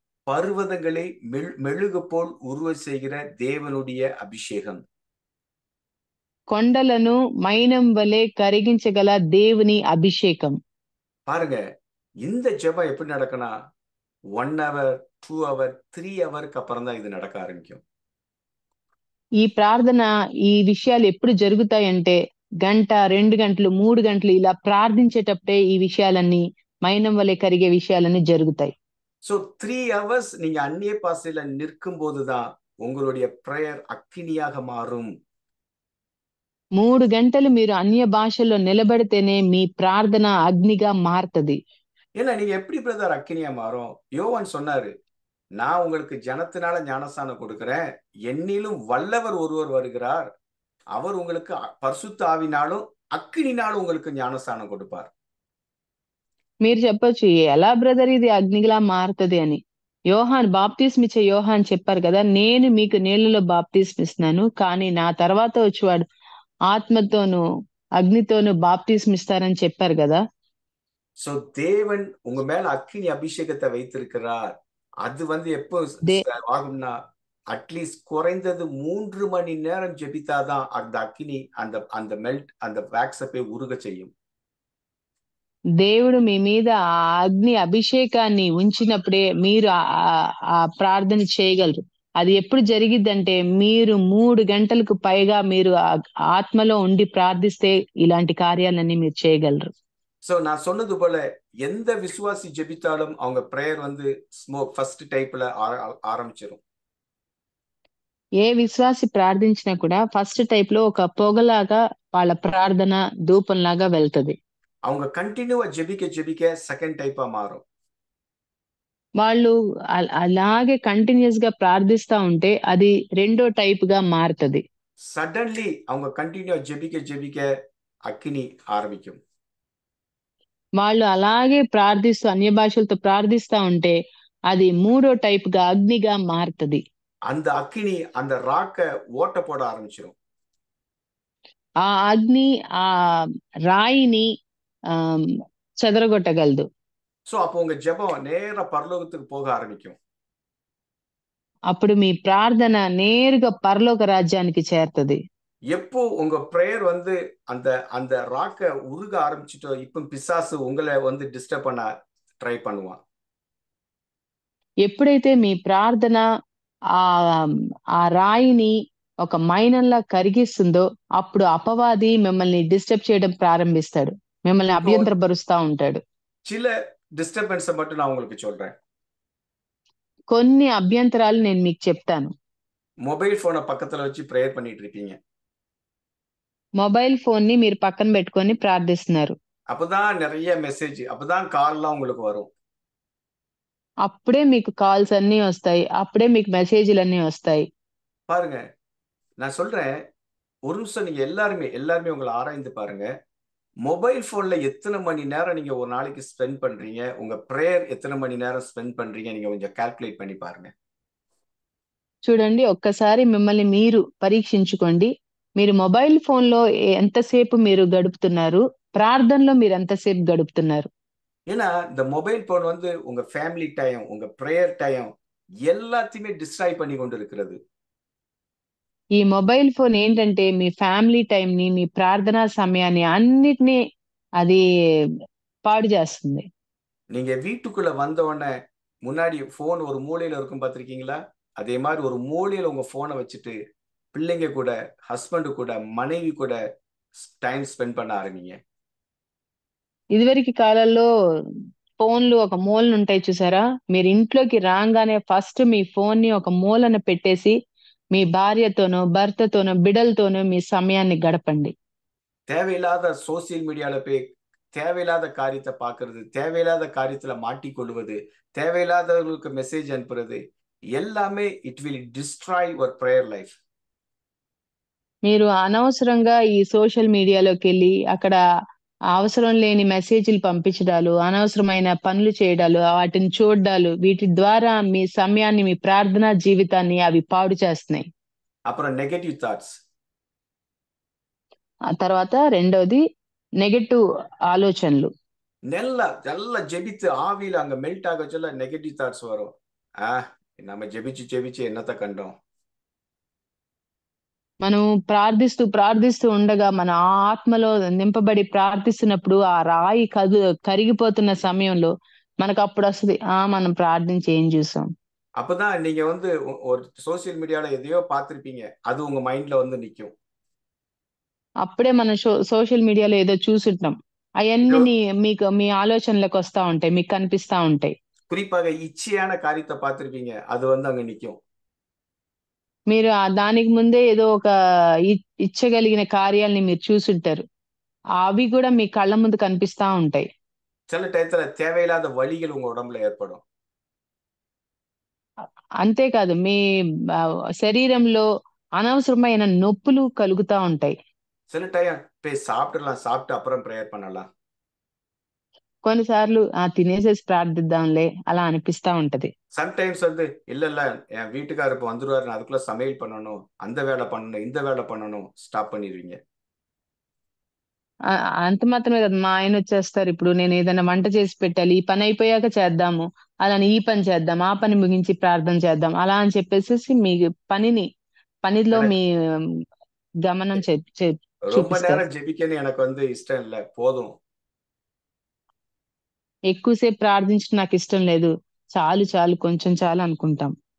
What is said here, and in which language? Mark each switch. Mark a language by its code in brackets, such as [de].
[ta] பர்வதங்களை மெழுகு போல் உருவ செய்கிற தேவனுடைய அபிஷேகம். [te] కొండలను మైనం వలె కరిగించగల దేవుని అభిషేకం. [ta] பாருங்க, இந்த ஜெபம் எப்படி நடக்கும்னா 1 hour 2 hour 3 hourக்கு அப்புறம் தான் இது நடக்க ஆரம்பிக்கும். [te] ఈ ప్రార్థన, ఈ విషయాలు ఎప్పుడు జరుగుతాయంటే గంట, 2 గంటలు, 3 గంటలు ఇలా ప్రార్థించేటప్పుడే ఈ విషయాలన్నీ, మైనం వలె కరిగే విషయాలన్నీ జరుగుతాయి. [ta] సో 3 hours நீங்க அந்நிய பாஷையில நிற்கும் போதுதான் உங்களுடைய பிரேயர் அக்கினியாக மாறும். [te] 3 గంటలు మీరు అన్య భాషల్లో నిలబడితేనే మీ ప్రార్థన అగ్నిగా మారుతుంది. [ta] ஏன்னா நீங்க எப்படி பிரதர் அக்கினியா மாறும்? யோவான் சொன்னாரு, நான் உங்களுக்கு ஜனத்தினால ஞானஸ்நானம் கொடுக்கிறேன், என்னிலும் வல்லவர் ஒருவர் வருகிறார், அவர் உங்களுக்கு பரிசுத்த ஆவினாலும் அக்கினினாலும் உங்களுக்கு ஞானஸ்நானம் கொடுப்பார். [te] మీరు చెప్పొచ్చు, ఎలా బ్రదర్ ఇది అగ్నిలా మారుతుంది అని. బాప్తిస్మిచ్చే యోహాన్ చెప్పారు కదా, నేను మీకు నీళ్లలో బాప్తిస్మిస్తున్నాను, కానీ నా తర్వాత వచ్చేవాడు ఆత్మతోను అగ్నితోను బాప్తిస్మిస్తారని చెప్పారు కదా. [ta] సో தேவன் உங்க மேல அக்கினி அபிஷேகத்தை வைத்திருக்கிறார். அது வந்து எப்போ ஆகும்னா, அட்லீஸ்ட் குறைந்தது 3 மணி நேரம் ஜெபித்தாதான் அந்த அக்கினி அந்த அந்த மெல்ட் அந்த வேக்ஸை போய் உருக செய்யும். [te] దేవుడు మీ మీద ఆ అగ్ని అభిషేకాన్ని ఉంచినప్పుడే మీరు ఆ ప్రార్థన చేయగలరు. అది ఎప్పుడు జరిగిద్దంటే మీరు 3 గంటలకు పైగా మీరు ఆత్మలో ఉండి ప్రార్థిస్తే ఇలాంటి కార్యాలన్నీ మీరు చేయగలరు. [ta] సో நான் சொன்னது போல எந்த விசுவாசி ஜெபித்தாலும் அவங்க பிரேயர் வந்து ஸ்மோக் ஃபர்ஸ்ட் டைப்ல ஆரம்பிச்சிரும். [te] ఏ విశ్వాసి ప్రార్థించినా కూడా ఫస్ట్ టైప్ లో ఒక పొగలాగా వాళ్ళ ప్రార్థన ధూపంలాగా వెళ్తది. [ta] அவங்க கண்டினியூவா ஜெபிக்க செகண்ட் டைப்பா மாறும். [te] వాళ్ళు అలాగే కంటిన్యూస్ గా ప్రార్థిస్తా ఉంటే అది రెండో టైప్ గా మారుతది. [ta] సడన్లీ அவங்க కంటిన్యూవా ஜெபிக்க అగ్ని ఆరంభిக்கும். [te] వాళ్ళు అలాగే ప్రార్థిస్తూ అన్య భాషలతో ప్రార్థిస్తా ఉంటే అది మూడో టైప్ గా అగ్నిగా మారుతది. [ta] அந்த அக்கினி அந்த ராக்க ஓட்ட போட ஆரம்பிச்சிடும். [te] ఆ అగ్ని ఆ రాయిని చెదరగొట్టగలదు. [ta] సో அப்போ உங்க ஜெபம் நேரா பரலோகத்துக்கு போக ஆரம்பிக்கும். [te] అప్పుడు మీ ప్రార్థన నేరుగా పరలోక రాజ్యానికి చేరుతది. [ta] எப்போ உங்க பிரேயர் வந்து அந்த அந்த ராக்க உருக ஆரம்பிச்சுட்டோ, இப்போ பிசாசு உங்களை வந்து டிஸ்டர்ப் பண்ண ட்ரை பண்ணுவான். [te] ఎప్పుడైతే మీ ప్రార్థన ఆ ఆ రాయిని ఒక మైనంలా కరిగిస్తుందో అప్పుడు అపవాది మిమ్మల్ని డిస్టర్బ్ చేయడం ప్రారంభిస్తాడు. మిమ్మల్ని [ta] இப்போ [te] అభ్యంతరపరుస్తా ఉంటాడు. [ta] சில டிஸ்டர்பன்ஸை மட்டும் நான் உங்களுக்கு சொல்றேன். [te] కొన్ని అభ్యంతరాలు నేను మీకు చెప్తాను. [ta] மொபைல் போனை பக்கத்துல வச்சு ப்ரேயர் பண்ணிட்டு இருப்பீங்க. [te] మొబైల్ ఫోన్‌ని మీరు పక్కన పెట్టుకొని ప్రార్థిస్తున్నారు. [ta] அப்பதான் நிறைய மெசேஜ், அப்பதான் கால்லாம் உங்களுக்கு வரும். [te] అప్పుడే మీకు కాల్స్ అన్నీ వస్తాయి. అప్పుడే మీకు మెసేజ్‌లన్నీ వస్తాయి. [ta] பாருங்க, நான் சொல்றேன், ஒரு நிமிஷம் நீங்க எல்லாருமே உங்களை ஆராய்ந்து பாருங்க. மொபைல் போன்ல எத்தனை மணி நேரம் நீங்க ஒரு நாளைக்கு ஸ்பெண்ட் பண்றீங்க, உங்க பிரேயர் எத்தனை மணி நேரம் ஸ்பெண்ட் பண்றீங்க, நீங்க கொஞ்சம் கால்குலேட் பண்ணி பாருங்க. [te] చూడండి, ఒక్కసారి మిమ్మల్ని మీరు పరీక్షించుకోండి. మీరు మొబైల్ ఫోన్‌లో ఎంతసేపు మీరు గడుపుతున్నారు? ప్రార్థనలో మీరు ఎంతసేపు గడుపుతున్నారు? [ta] ஏன்னா இந்த மொபைல் போன் வந்து உங்க ஃபேமிலி டைம், உங்க பிரேயர் டைம் எல்லாத்தையுமே டிஸ்ட்ராய் பண்ணி கொண்டு இருக்கிறது. [te] ఈ మొబైల్ ఫోన్ ఏంటంటే మీ ఫ్యామిలీ టైమ్‌ని, మీ ప్రార్థనా సమయాన్ని అన్నిటిని అది పాడు చేస్తుంది. [ta] நீங்க வீட்டுக்குள்ள வந்த உடனே முன்னாடி போன் ஒரு மூலையில இருக்கும் பார்த்திருக்கீங்களா? அதே மாதிரி ஒரு மூலையில உங்க போனை வச்சுட்டு பிள்ளைங்க கூட, హస్బెండ్ கூட, మனைవి కూడా టైం స్పెండ్ பண்ண ఆరంభించ. [te] ఇదివరకు కాలంలో ఫోన్‌లు ఒక మూలన ఉంటాయి చూసారా? మీరు ఇంట్లోకి రాంగానే ఫస్ట్ మీ ఫోన్‌ని ఒక మూలన పెట్టేసి మీ భార్యతోనో, భర్తతోనో, బిడ్డలతోనో మీ సమయాన్ని గడపండి. [ta] தேவையில்லாத சோசியல் மீடியால போய் தேவையில்லாத காரியத்தை பார்க்கிறது, தேவையில்லாத காரியத்துல மாட்டிக்கொள்வது, தேவையில்லாதவர்களுக்கு மெசேஜ் அனுப்புறது எல்லாமே [en] It will destroy your prayer life. [te] మీరు అనవసరంగా ఈ సోషల్ మీడియాలోకెళ్ళి అక్కడ అవసరం లేని మెసేజ్‌లు పంపించడాలు, అనవసరమైన పనులు చేయడాలు, వాటిని చూడ్డాలు, వీటి ద్వారా మీ సమయాన్ని, మీ ప్రార్థనా జీవితాన్ని అవి పాడు చేస్తున్నాయి. [ta] அப்புறம் நெகட்டிவ் தாட்ஸ். [te] ఆ తర్వాత రెండోది నెగెటివ్ ఆలోచనలు. [ta] நல்லா நல்லா ஜெபித்து ஆவியில அங்க மெல்ட் ஆக சொல்ல நெகட்டிவ் தாட்ஸ் வரும். நம்ம ஜெபிச்சு என்னத்த கண்டோம். [te] మనం ప్రార్థిస్తూ ఉండగా మన ఆత్మలో నింపబడి ప్రార్థిస్తున్నప్పుడు ఆ రాయి కరిగిపోతున్న సమయంలో మనకప్పుడొస్తది. మనం ప్రార్థించి ఏం చూసాం? [ta] அப்பதான் நீங்க வந்து ஒரு சோசியல் மீடியால எதையோ பார்த்திருப்பீங்க. அது உங்க மைண்ட்ல வந்து நிக்கும். [te] అప్పుడే మనం సోషల్ మీడియాలో ఏదో చూసుంటాం. అయన్నీ మీకు మీ ఆలోచనలోకి వస్తా ఉంటాయి. మీకు కనిపిస్తా ఉంటాయి. [ta] குறிப்பாக இச்சையான காரியத்தை பார்த்திருப்பீங்க. அது வந்து அங்க நிக்கும். [te] మీరు దానికి ముందే ఏదో ఒక ఇచ్చగలిగిన కార్యాలని మీరు చూసుంటారు. అవి కూడా మీ కళ్ళ ముందు కనిపిస్తా ఉంటాయి. [ta] சில டயத்துல தேவையில்லாத வலிகள் உங்க உடம்புல ஏற்படும். [te] అంతేకాదు మీ శరీరంలో అనవసరమైన నొప్పులు కలుగుతా ఉంటాయి. [ta] சில டைம் போய் சாப்பிட்டுலாம், சாப்பிட்டு அப்புறம் ப்ரேயர் பண்ணலாம். [te] కొన్నిసార్లు తినేసేసి ప్రార్థిద్దాంలే అలా అనిపిస్తా ఉంటది. [ta] சம்டைம்ஸ் வந்து இல்ல என் வீட்டுக்காரர் இப்ப வந்துருவாரு, நான் அதுக்குள்ள சமையல் பண்ணணும், அந்த வேலை பண்ணணும், இந்த வேலை பண்ணணும், ஸ்டாப் பண்ணிடுவீங்க. [te] అంత మాత్రమే కదా, మా ఆయన వచ్చేస్తారు. ఇప్పుడు నేను ఏదైనా వంట చేసి పెట్టాలి, ఈ పని అయిపోయాక చేద్దాము, అలానే ఈ పని చేద్దాం, ఆ పని ముగించి ప్రార్థన చేద్దాం, అలా అని చెప్పేసి మీ పనిలో [ta] எனக்கு [te] మీ గమనం [ta] ரொம்ப [te] చూపిస్తారు. [ta] நேரம் ஜெபிக்கன்னு எனக்கு வந்து இஷ்டம் இல்ல, போதும். [te] ఎక్కువసేపు ప్రార్థించడం నాకు ఇష్టం లేదు, చాలు చాలు కొంచెం చాలు అనుకుంటాం.